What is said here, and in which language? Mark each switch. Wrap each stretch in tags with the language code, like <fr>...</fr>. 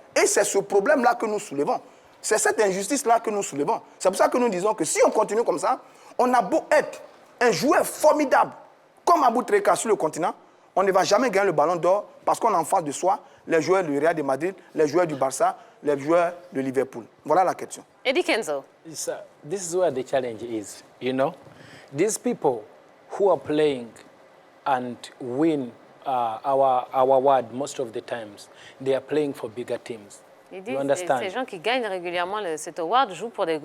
<fr>Et c'est ce problème-là que nous soulevons. C'est cette injustice-là que nous soulevons. C'est pour ça que nous disons que si on continue comme ça, on a beau être un joueur formidable, comme Abou Treka sur le continent, on ne va jamais gagner le ballon d'or parce qu'on a en face de soi les joueurs du Real de Madrid, les joueurs du Barça, les joueurs de Liverpool. Voilà la question. Eddie Kenzo.</fr> <en>This is where the challenge is, you know. These people who are playing and win our award most of the times, they are playing for bigger teams.</en> <fr>Il dit</fr> <en>You understand?</en> <fr>ces gens qui gagnent régulièrement cet award jouent pour des</fr>